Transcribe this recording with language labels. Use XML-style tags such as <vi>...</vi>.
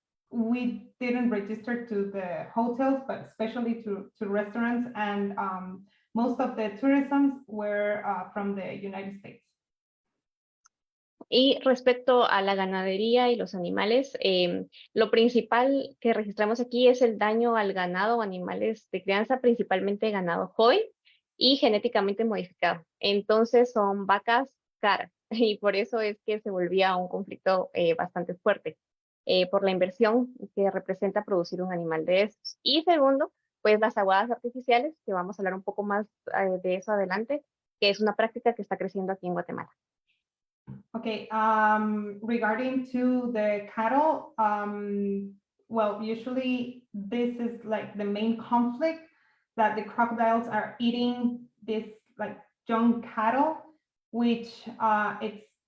<en>We didn't register to the hotels, but especially to restaurants, and most of the tourism were from the United States.</en> <es>Y respecto a la ganadería y los animales, lo principal que registramos aquí es el daño al ganado o animales de crianza, principalmente ganado joven y genéticamente modificado. Entonces son vacas caras, y por eso es que se volvía un conflicto bastante fuerte, por la inversión que representa producir un animal de estos. Y segundo, pues las aguadas artificiales, que vamos a hablar un poco más de eso adelante, que es una práctica que está creciendo aquí en Guatemala.</es> <en>Okay, regarding to the cattle, well, usually this is like the main conflict, that the crocodiles are eating this like young cattle, which it's</en>